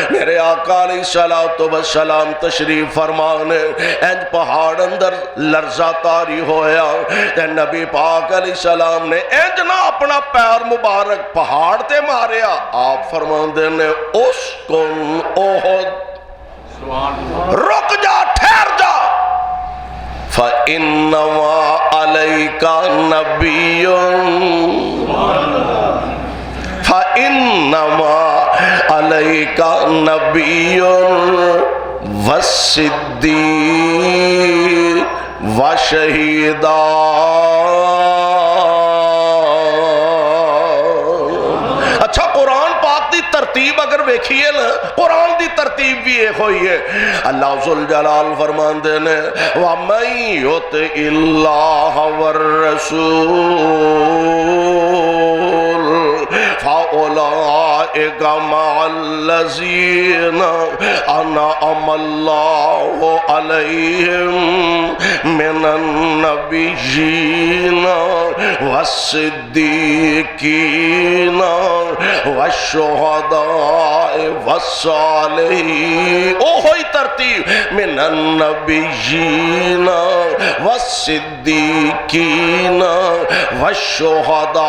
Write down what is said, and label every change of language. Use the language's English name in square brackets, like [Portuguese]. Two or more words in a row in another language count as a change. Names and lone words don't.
[Punjabi] ਮੇਰੇ ਆਕਾ [Arabic] عليه الصلاة والسلام [Punjabi] ਤਸ਼ਰੀਫ਼ ਫ਼ਰਮਾਣੇ, ਇੰਜ ਪਹਾੜ ਅੰਦਰ ਲਰਜ਼ਾ ਤਾਰੀ ਹੋਇਆ ਤੇ ਨਬੀ ਪਾਕ ਅਲੈਹਿੱਸਲਾਮ ਨੇ ਇੰਜ ਨਾ ਅਪਣਾ ਪੈਰ ਮੁਬਾਰਕ ਪਹਾੜ ਤੇ ਮਾਰਿਆ। ਆਪ ਫ਼ਰਮਾਂਦੇ ਨੇ [Arabic] اسكن أحد, [Punjabi] ਰੁਕ ਜਾ, ਠਹਿਰ ਜਾ, [Arabic] فإنما عليك نبي فإنما عليك نبي والصديق وشهيدا. [Punjabi] ਅੱਛਾ, ਕੁਰਾਨ ਪਾਕ ਦੀ ਤਰਤੀਬ ਅਗਰ ਵੇਖੀਏ ਨਾ, ਕੁਰਾਨ ਦੀ ਤਰਤੀਬ ਭੀ ਇਕ ਹੋਈ ਹੈ। ਅੱਲਾਹ ਜ਼ੁਲ ਜਲਾਲ ਫ਼ਰਮਾਂਦੇ ਨੇ, [Arabic] ومن يطع الله وال الرسول فأولئك مع الذين أنعم الله عليهم من النبيين والصديقين والشهداء والصالحين वश्शुहदाए वस्सालिहीन। [Punjabi] ਓਹੋ ਹੀ ਤਰਤੀਬ, [Arabic] من النبيين والصديقين والشهداء.